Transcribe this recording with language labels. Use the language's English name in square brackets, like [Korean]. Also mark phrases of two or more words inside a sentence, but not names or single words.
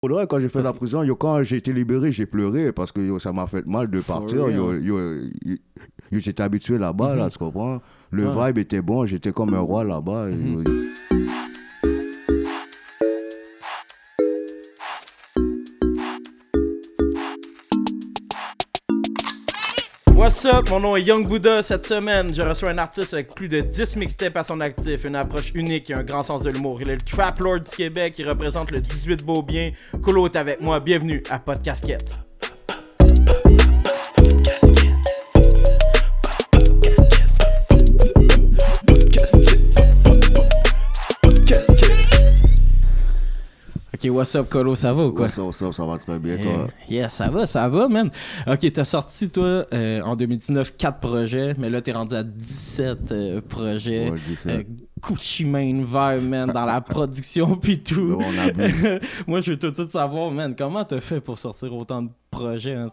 [French] Pour le vrai, quand j'ai fait la Parce que- prison, quand j'ai été libéré, j'ai pleuré parce que ça m'a fait mal de partir. real. J'étais habitué là-bas, là, Mhm. tu comprends? Le Ouais. vibe était bon, j'étais comme un roi là-bas. [English] Mhm. What's up, [French] mon nom est Young Buddha. Cette semaine, je reçois un artiste avec plus de 10 mixtapes à son actif, une approche unique et un grand sens de l'humour. Il est le Trap Lord du Québec, il représente le 18 beau bien. Colo est avec moi, bienvenue à Podcasquette. [English] Ok, what's up, Colo, [French] ça va ou quoi? Ça va très bien, toi. Yeah, ça va, man. Ok, t'as sorti, toi, en 2019, 4 projets, mais là, t'es rendu à 17 projets. Ouais, je dis ça. Gucci Mane vibe, man, dans la production pis tout. On abuse. Moi, je veux tout de suite savoir, man, comment t'as fait pour sortir autant de projets, hein?